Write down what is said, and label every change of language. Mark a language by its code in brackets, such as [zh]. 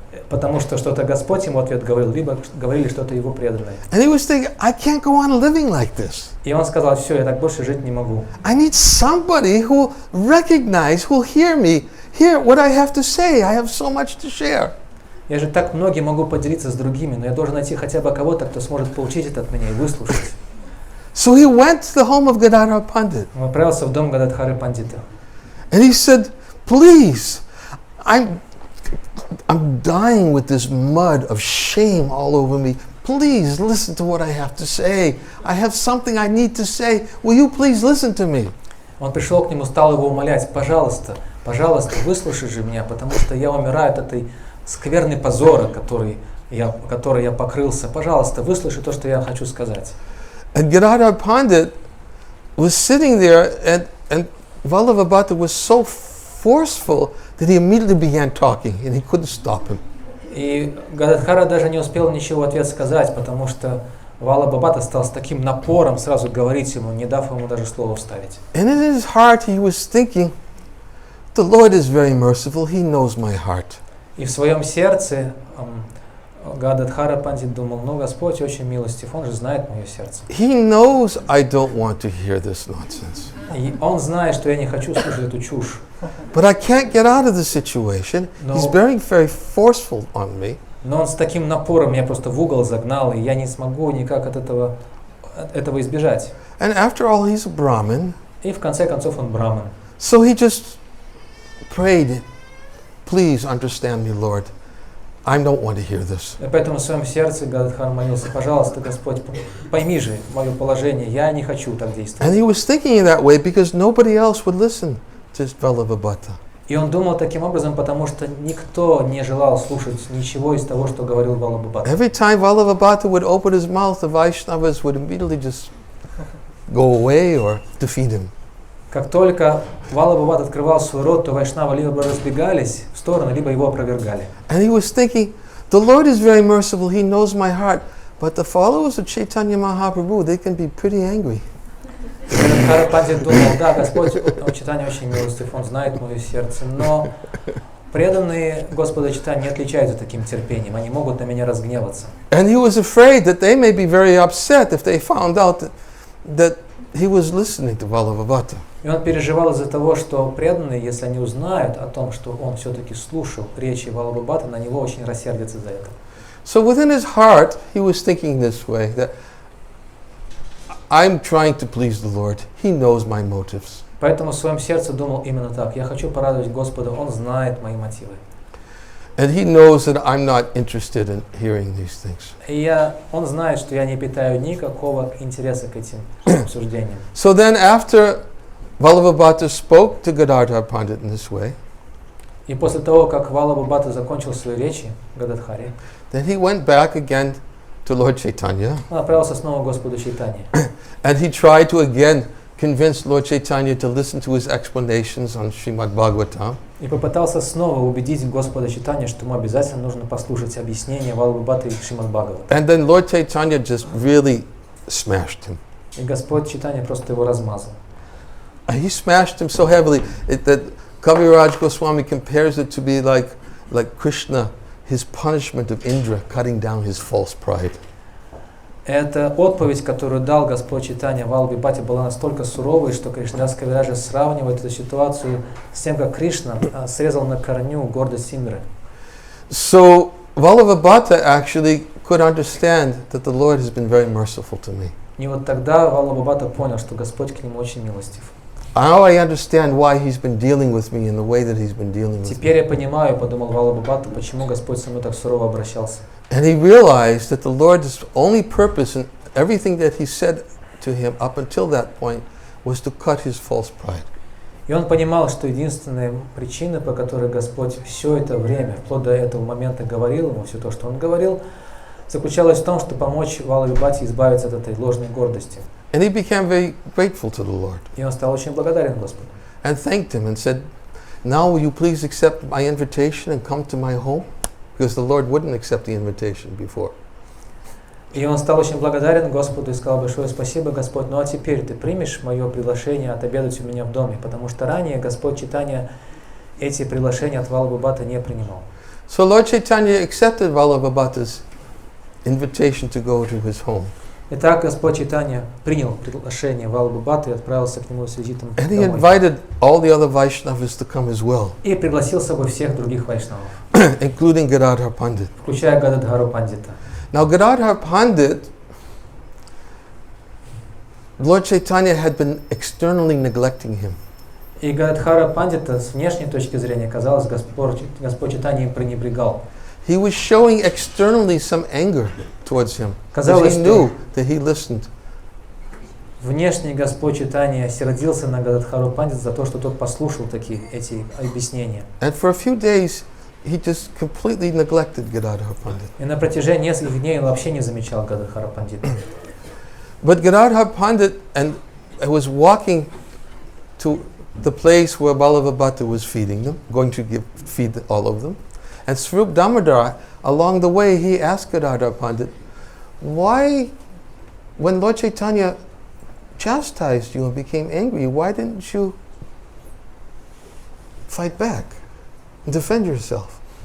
[ru] потому что что-то Господь ему в ответ говорил, либо говорили что-то его преданные. [en] And he was thinking, I can't go on living like this. [ru] И он сказал, все, я так больше жить не могу. [en] I need somebody who will recognize, who will hear me, hear what I have to say. I have so much to share. [ru] Я же так многим могу поделиться с другими, но я должен найти хотя бы кого-то, кто сможет получить это от меня и выслушать. [en] So he went to the home of Gadadhar Pandit. [ru] Он отправился в дом Гададхары Пандита. [en] And he said, please, I'm dying with this mud of shame all over me. Please listen to what I have to say. I have something I need to say. Will you please listen to me? [ru] Он пришел к нему, стал его умолять, пожалуйста, пожалуйста, выслушай же меня, потому что я умираю от этой скверной позора, которой я покрылся. Пожалуйста, выслушай то, что я хочу сказать. [en] And Gadadhar Pandit was sitting there, and Vallabhabhata was so forceful that he immediately began talking, and he couldn't stop him. [ru] И Гададхара даже не успел ничего в ответ сказать, потому что Валабхабхата стал с таким напором сразу говорить ему, не дав ему даже слова вставить. [en] And in his heart he was thinking, the Lord is very merciful, he knows my heart. [ru] И в своем сердце Гададхара Пандит думал, ну Господь очень милостив, Он же знает мое сердце. [en] He knows I don't want to hear this nonsense. [ru] И Он знает, что я не хочу слушать эту чушь. [en] But I can't get out of the situation. He's very forceful on me. [ru] Но Он с таким напором меня просто в угол загнал, и я не смогу никак от этого избежать. [en] And after all, he's a Brahmin. [ru] И в конце концов он браман. [en] So he just prayed, please understand me, Lord. I don't want to hear this. [ru] И поэтому в своем сердце Гададхар молился, пожалуйста, Господь, пойми же мое положение, я не хочу так действовать. [en] And he was thinking in that way because nobody else would listen to Vallabhabhata. [ru] И он думал таким образом, потому что никто не желал слушать ничего из того, что говорил Валабхабхата. [en] Every time Vallabhabhata would open his mouth, the Vaishnavas would immediately just go away or defeat him. [ru] Как только Валабхабхата открывал свой рот, то вайшнавы либо разбегались в сторону, либо его опровергали. [en] And he was thinking, the Lord is very merciful, he knows my heart, but the followers of Chaitanya Mahaprabhu, they can be pretty angry. [ru] Гададхара Пандит думал, да, Господь Чайтанья очень милостив, Он знает мое сердце, но преданные Господа Чайтаньи не отличаются таким терпением, они могут на меня разгневаться. [en] And he was afraid that they may be very upset if they found out that he was listening to Vallabhabhata. [ru] И он переживал из-за того, что преданные, если они узнают о том, что он все-таки слушал речи Валабхабхаты, на него очень рассердятся за это. [en] So within his heart, he was thinking this way, that I'm trying to please the Lord. He knows my motives. [ru] Поэтому в своем сердце думал именно так. Я хочу порадовать Господа, Он знает мои мотивы. [en] And he knows that I'm not interested in hearing these things. [ru] И Он знает, что я не питаю никакого интереса к этим обсуждениям. [en] So then after Vallabhabhata spoke to Gadadhar Pandit in this way, [ru] И после того, как Валабхабхата закончил свои речи Гададхаре, [en] then he went back again to Lord Chaitanya. [ru] он отправился снова к Господу Чайтанье. [en] And he tried to again convince Lord Chaitanya to listen to his explanations on Srimad Bhagavatam. [ru] И попытался снова убедить Господа Чайтанье, что ему обязательно нужно послушать объяснение Валабхабхаты и Шримад Бхагавата. [en] And then Lord Chaitanya just really smashed him. [ru] И Господь Чайтанья просто его размазал. [en] He smashed him so heavily that Kaviraj Goswami compares it to be like Krishna, his punishment of Indra, cutting down his false pride. [ru] Эта отповедь, которую дал Господь Чайтанья Валабхабхате, была настолько суровой, что Кришнадас Кавираджа сравнивает эту ситуацию с тем, как Кришна срезал на корню гордость Индры. [en] So Vallabhabhata actually could understand that the Lord has been very merciful to me. [ru] И вот тогда Валабхабхата понял, что Господь к нему очень милостив. [en] Now I understand why he's been dealing with me in the way that he's been dealing with [ru] Теперь [en] me. [ru] я понимаю, подумал Валабхабхата, почему Господь со мной так сурово обращался. [en] And he realized that the Lord's only purpose in everything that he said to him up until that point was to cut his false pride. [ru] И он понимал, что единственная причина, по которой Господь все это время, вплоть до этого момента говорил ему все то, что он говорил, заключалась в том, чтобы помочь Валабхабхате избавиться от этой ложной гордости. [en] And he became very grateful to the Lord [ru] И он стал очень благодарен Господу. [en] and thanked him and said, now will you please accept my invitation and come to my home? Because the Lord wouldn't accept the invitation before. [ru] И он стал очень благодарен Господу и сказал большое спасибо, Господь, ну а теперь ты примешь мое приглашение отобедать у меня в доме, потому что ранее Господь Чайтанья эти приглашения от Валабхабхаты не принимал. [en] So Lord Chaitanya accepted Vallabhabhata's invitation to go to his home. [ru] Итак, Господь Чайтанья принял приглашение Валабхабхаты и отправился к нему с визитом [en] And he [ru] домой. [en] invited all the other Vaishnavas to come as well, [ru] И пригласил с собой всех других вайшнавов, [en] including Gadadhar Pandit. [ru] включая Гададхару Пандита. [en] Now Gadadhar Pandit, Lord Chaitanya had been externally neglecting him. [ru] И Гададхара Пандита с внешней точки зрения, казалось, Господь Чайтанья им пренебрегал. [en] He was showing externally some anger towards him, [ru] Казалось, [en] because he [ru] что [en] knew that he listened. [ru] внешний Господь Чайтанья сердился на Гададхару Пандита за то, что тот послушал эти объяснения. [en] And for a few days, he just completely neglected Gadadhar Pandit. [ru] И на протяжении нескольких дней он вообще не замечал Гададхара Пандита. [en] But Gadadhar Pandit was walking to the place where Balabhabhata was feeding them, going to feed all of them. And Swarup Damodar, along the way, he asked Gadadhar Pandit, why, when Lord Chaitanya chastised you and became angry, why didn't you fight back and defend yourself?